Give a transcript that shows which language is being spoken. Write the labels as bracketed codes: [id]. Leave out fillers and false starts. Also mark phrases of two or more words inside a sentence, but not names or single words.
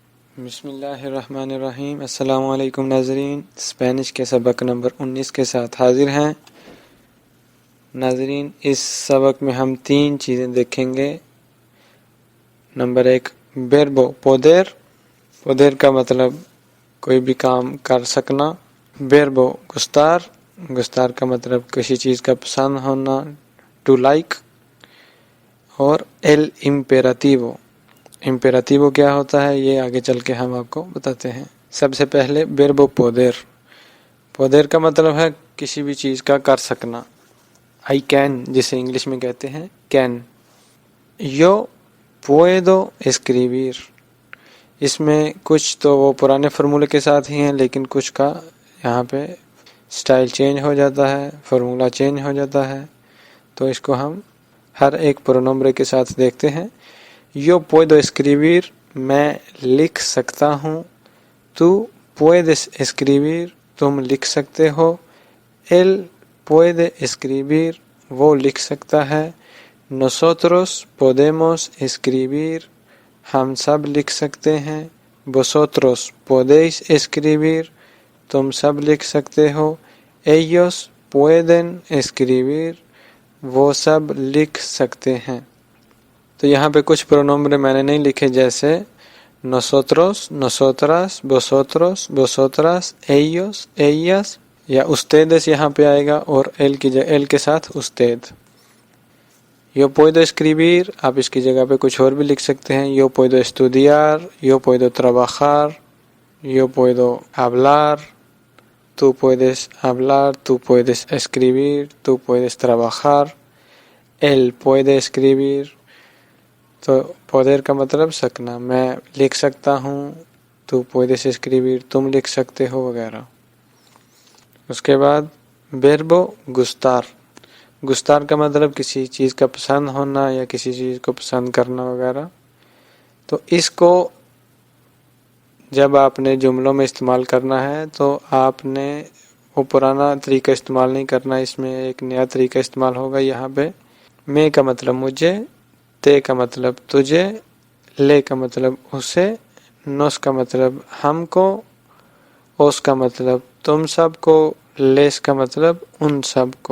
[ur] بسم اللہ الرحمن الرحیم۔ السلام علیکم ناظرین، اسپینش کے سبق نمبر 19 کے ساتھ حاضر ہیں۔ ناظرین، اس سبق میں ہم 3 چیزیں دیکھیں گے۔ نمبر 1 [es] verbo poder، [ur] poder کا مطلب کوئی بھی کام کر سکنا۔ [es] verbo gustar، [ur] gustar کا مطلب کسی چیز کا پسند ہونا، [en] to like۔ [es] اور el imperativo، [ur] امپیراتیو کیا ہوتا ہے یہ آگے چل کے ہم آپ کو بتاتے ہیں۔ سب سے پہلے [es] verbo poder، [ur] poder کا مطلب ہے کسی بھی چیز کا کر سکنا۔ [en] I can، [ur] جسے انگلش میں کہتے ہیں can۔ [es] yo puedo escribir، [ur] اس میں کچھ تو وہ پرانے فرمولے کے ساتھ ہی ہیں، لیکن کچھ کا یہاں پہ [en] style change [ur] ہو جاتا ہے، [en] formula change [ur] ہو جاتا ہے، تو اس کو ہم ہر ایک پرونمبرے کے ساتھ دیکھتے ہیں۔ [es] yo puedo escribir، [ur] میں لکھ سکتا ہوں۔ [es] tú puedes escribir، [ur] تم لکھ سکتے ہو۔ [es] él puede escribir، [ur] وہ لکھ سکتا ہے۔ [es] nosotros podemos escribir، [ur] ہم سب لکھ سکتے ہیں۔ [es] vosotros podéis escribir، [ur] تم سب لکھ سکتے ہو۔ [es] ellos pueden escribir، [ur] وہ سب لکھ سکتے ہیں۔ تو یہاں پہ کچھ پرونمبر میں نے نہیں لکھے، جیسے [es] nosotros، nosotras، vosotros، vosotras، ellos، ellas، [ur] یا ustedes یہاں پہ آئے گا، اور el کے ساتھ usted۔ [es] yo puedo escribir، [ur] آپ اس کی جگہ پہ کچھ اور بھی لکھ سکتے ہیں۔ [es] yo puedo estudiar، yo puedo trabajar، yo puedo hablar، tú puedes hablar، tú puedes escribir، tú puedes trabajar۔ él puede escribir، [ur] تو poder کا مطلب سکنا، میں لکھ سکتا ہوں۔ [es] تو puedes escribir، [ur] تم لکھ سکتے ہو، وغیرہ۔ اس کے بعد [es] verbo gustar، [ur] gustar کا مطلب کسی چیز کا پسند ہونا یا کسی چیز کو پسند کرنا وغیرہ۔ تو اس کو جب آپ نے جملوں میں استعمال کرنا ہے تو آپ نے وہ پرانا طریقہ استعمال نہیں کرنا، اس میں ایک نیا طریقہ استعمال ہوگا۔ یہاں پہ میں کا مطلب مجھے، تے کا مطلب تجھے، لے کا مطلب اسے، نوس کا مطلب ہم کو، اوس کا مطلب تم سب کو، لیس کا مطلب ان سب کو۔